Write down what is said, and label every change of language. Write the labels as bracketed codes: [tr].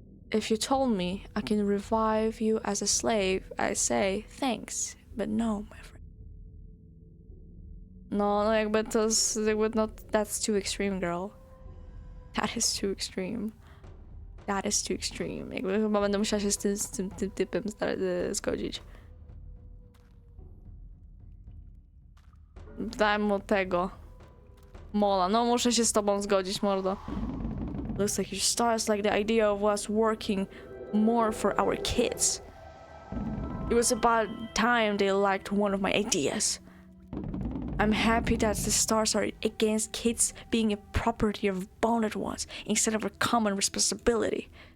[en] If you told me I can revive you as a slave, I say thanks, but no, my friend. [pl] No, jakby to jest, jakby no, [en] that's too extreme, girl. That is too extreme. That is too extreme. [pl] Jakby chyba będę musiała się z tym typem zgodzić. Daj mu tego. Mola, no muszę się z tobą zgodzić, mordo. [en] Looks like your stars like the idea of us working more for our kids. It was about time they liked one of my ideas. I'm happy that the stars are against kids being a property of bonded ones instead of a common responsibility.